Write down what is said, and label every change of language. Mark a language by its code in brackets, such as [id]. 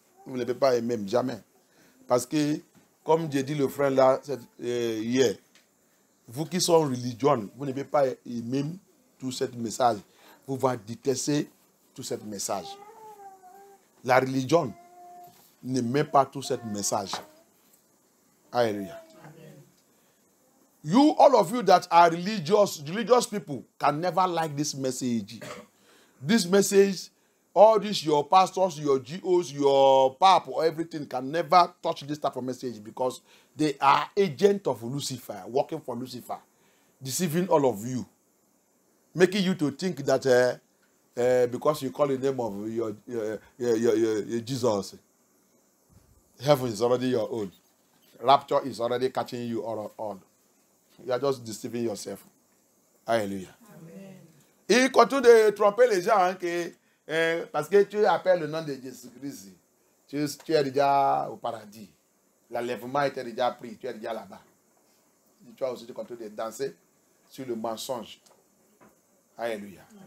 [fr] Vous ne pouvez pas aimer jamais. Parce que, comme j'ai dit le frère là hier, vous qui sont religieux, vous ne pouvez pas aimer tout ce message. Vous va détester tout ce message. La religion n'aime pas tout ce message. Alléluia. [en] You, all of you that are religious people can never like this message. This message, all this, your pastors, your GOs, your pap, or everything can never touch this type of message because they are agents of Lucifer, working for Lucifer, deceiving all of you, making you to think that because you call the name of your Jesus, heaven is already your own. Rapture is already catching you all. You are just deceiving yourself. Alléluia. [fr] Il continue de tromper les gens parce que tu appelles le nom de Jésus-Christ. Tu es déjà au paradis. L'enlèvement était déjà pris. Tu es déjà là-bas. Tu as aussi continué de danser sur le mensonge. Alléluia.